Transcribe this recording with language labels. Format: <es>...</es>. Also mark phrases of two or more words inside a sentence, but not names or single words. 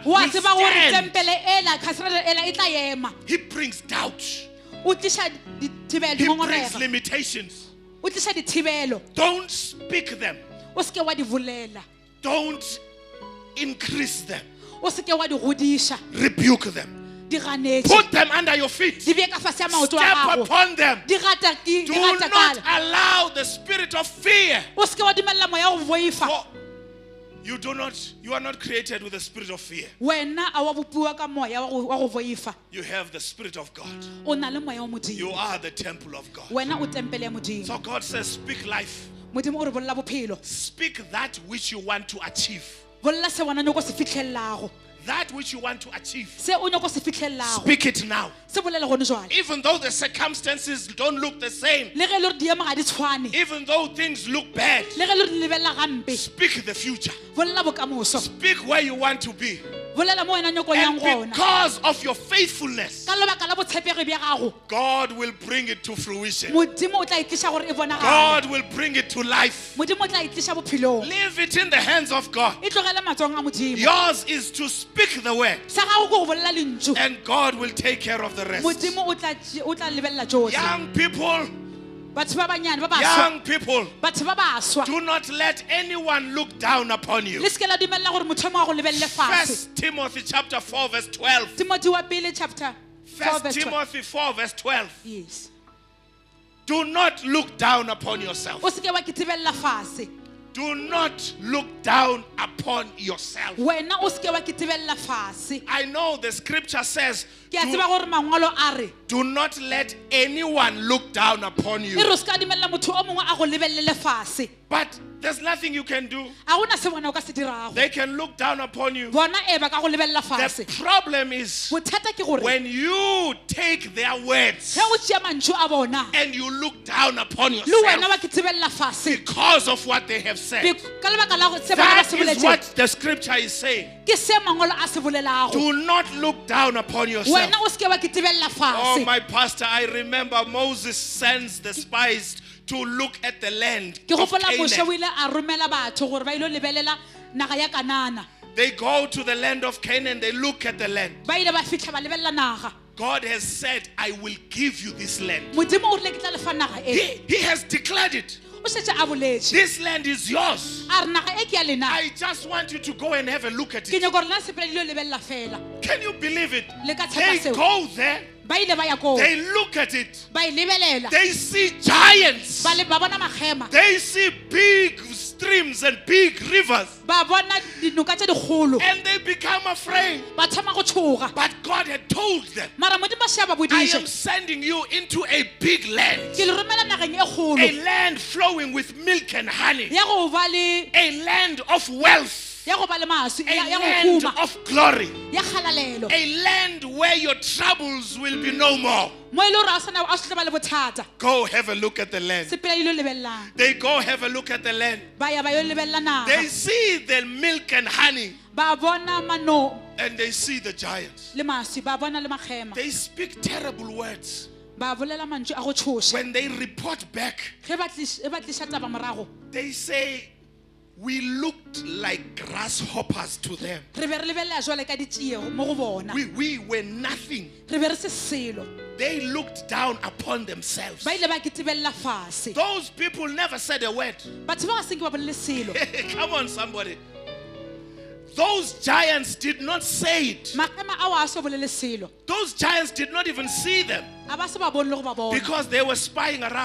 <nso>Wa</nso> <en>will</en> <nso>tseba gore</nso> <en>stand.</en> <nso>tempele ela cathedral ela e tla ema.</nso> <en>He brings doubt.</en> <nso>O tliša dithibelo</nso> <en>He brings</en> <nso>dingongorega.</nso> <en>limitations.</en> <nso>O tliša dithibelo.</nso> <en>Don't speak them.</en> <nso>O se ke wa di bolela.</nso> <en>Don't increase them.</en> <nso>O se ke wa di godiša.</nso> <en>Rebuke them.</en> <nso>Di ganetše.</nso> <en>Put them under your feet.</en> <nso>Di bee ka fase ya maoto a</nso> <en>Step</en> <nso>gago.</nso> <en>upon them.</en> <nso>Di gata</nso> <en>Do not allow the spirit of fear.</en> <nso>O se ke wa dumelela moya go boifa.</nso> <en>For you are not created with the spirit of fear.</en> <nso>Wena a wa bopiwa ka moya wa go boifa.</nso> <en>You have the spirit of God.</en> <nso>O na le moya wa</nso> <en>You</en> <nso>modimo.</nso> <en>are the temple of God.</en> <nso>Wena o tempele ya modimo.</nso> <en>So God says, speak life.</en> <nso>Modimo o re bolela bophelo.</nso> <en>Speak that which you want to achieve.</en> <nso>Bolela se wena nyako se fitlhelago.</nso> <en>That which you want to achieve.</en> <nso>Se o nyako se fitlhelago.</nso> <en>Speak it now.</en> <nso>Se bolele gone jwale.</nso> <en>Even though the circumstances don't look the same.</en> <nso>Le ge le re diemo ga di tshwane.</nso> <en>Even though things look bad.</en> <nso>Le ge le re di lebelela gampe.</nso> <en>Speak the future.</en> <nso>Bolela bokamoso.</nso> <en>Speak where you want to be.</en> <nso>Bolela mo wena nyako yang</nso> <en>And</en> <nso>gona.</nso> <en>because of your faithfulness,</en> <nso>Ka lebaka la botshepegi bja gago.</nso> <en>God will bring it to fruition.</en> <nso>Modimo o tla itliša gore e bonagale.</nso> <en>God will bring it to life.</en> <nso>Modimo o tla itliša bophelong.</nso> <en>Leave it in the hands of God.</en> <nso>E tlogele matsong a modimo.</nso> <en>Yours is to speak the word,</en> <nso>Sa gago ke go bolela lentšu.</nso> <en>and God will take care of the rest.</en> <nso>Modimo o tla lebelela tšohle.</nso> <en>Young people,</en> <nso>Batho ba banyane ba baswa.</nso> <en>young people,</en> <nso>Batho ba baswa.</nso> <en>do not let anyone look down upon you.</en> <nso>Le se ke la dumelela gore motho o mongwe a go lebelele fatshe.</nso> <en>1 Timothy chapter 4 verse 12.</en> <nso>Timothy wa pele chapter 4</nso> <en>1 verse 12. Timothy 4 verse 12. Yes. Do not look down upon yourself.</en> <nso>O se ke wa kitibelela fatshe.</nso> <en>Do not look down upon yourself.</en> <nso>Wena o se ke wa kitibelela fatshe.</nso> <en>I know the scripture says,</en> <nso>Ke a tseba gore mangwalo a re</nso> <en>do not let anyone look down upon</en> <nso>e</nso> <en>you.</en> <nso>re o se ka dumelela motho o mongwe a go lebelele fatshe.</nso> <en>But there's nothing you can do.</en> <nso>A gona se bona o ka se dirago.</nso> <en>They can look down upon you.</en> <nso>Bona e ba ka go lebelela</nso> <en>The</en> <nso>fatshe.</nso> <en>problem is</en> <nso>Bothata ke gore</nso> <en>when you take their words</en> <nso>ge o tšea mantšu a bona</nso> <en>and you look down upon</en> <nso>le wena</nso> <en>yourself</en> <nso>wa kitibelela fatshe</nso> <en>because of what they have said.</en> <nso>ka lebaka la se bona ba</nso> <en>That</en> <nso>se</nso> <en>is</en> <nso>boletseng</nso> <en>what the scripture is saying.</en> <nso>ke se mangwalo a se bolelago.</nso> <en>Do not look down upon yourself.</en> <nso>Wena o se ke wa kitibelela</nso> <en>Oh,</en> <nso>fatshe.</nso> <en>my pastor, I remember Moses sends the spies to look at the land</en> <nso>Ke</nso> <en>of</en> <nso>gopola Moshe o</nso> <en>Canaan.</en> <nso>ile a romela batho gore ba ile lebelela naga ya Kanana.</nso> <en>They go to the land of Canaan, they look at the land.</en> <nso>Ba ile ba fitlha ba lebelela naga.</nso> <en>God has said, I will give you this land.</en> <nso>Modimo o rile ke tla lefa naga e.</nso> <en>He has declared it.</en> <nso>O setse a boletše.</nso> <en>This land is yours.</en> <nso>A re naga e ke ya lena.</nso> <en>I just want you to go and have a look at</en> <nso>Ke</nso> <en>it.</en> <nso>nyaka gore lena sepele le lebelela fela.</nso> <en>Can you believe it?</en> <nso>Le ka</nso> <en>They</en> <nso>tshepa seo.</nso> <en>go there,</en> <nso>Ba ile ba ya koo.</nso> <en>they look at it,</en> <nso>Ba e lebelela.</nso> <en>they see giants,</en> <nso>Ba bona magema.</nso> <en>they see big streams and big rivers,</en> <nso>Ba bona dinoka tše dikgolo.</nso> <en>and they become afraid.</en> <nso>Ba thoma go tshoga.</nso> <en>But God had told them,</en> <nso>Mara Modimo a šea ba</nso> <en>I am</en> <nso>bodiše.</nso> <en>sending you into a big land,</en> <nso>Ke le romela nageng e kgolo.</nso> <en>a land flowing with milk and honey,</en> <nso>Ya go ba le</nso> <en>a land of wealth,</en> <nso>ya go ba le maswi</nso> <en>a</en> <nso>ya go</nso> <en>land</en> <nso>huma</nso> <en>of glory,</en> <nso>ya kgalalelo.</nso> <en>a land where your troubles will be no more.</en> <nso>Mo e le gore a se tla ba le bothata.</nso> <en>Go have a look at the land.</en> <nso>Sepela ile lebelelang.</nso> <en>They go have a look at the land.</en> <nso>Ba ya ba yo lebelela</nso> <en>They</en> <nso>naga.</nso> <en>see the milk and honey,</en> <nso>Ba bona mano</nso> <en>and they see the giants.</en> <nso>le maswi, ba bona le magema.</nso> <en>They speak terrible words.</en> <nso>Ba bolela mantšu a go tshoša.</nso> <en>When they report back,</en> <nso>Ge ba tliša taba morago.</nso> <en>they say, we looked like grasshoppers to them.</en> <nso>Re be re lebelela jwale ka ditšeo mo go bona.</nso> <en>We were nothing.</en> <nso>Re be re se selo.</nso> <en>They looked down upon themselves.</en> <nso>Ba ile ba kitibelela fatshe.</nso> <en>Those people never said a word.</en> <nso>Batho ba ga se ke ba bolele selo.</nso> <en>Come on, somebody. those giants did not say it.</en> <nso>makgema ao a so bolele selo</nso> <en>Those giants did not even see them</en> <nso>a ba se ba bone le go ba bona</nso> <en>because they were spying around.</en>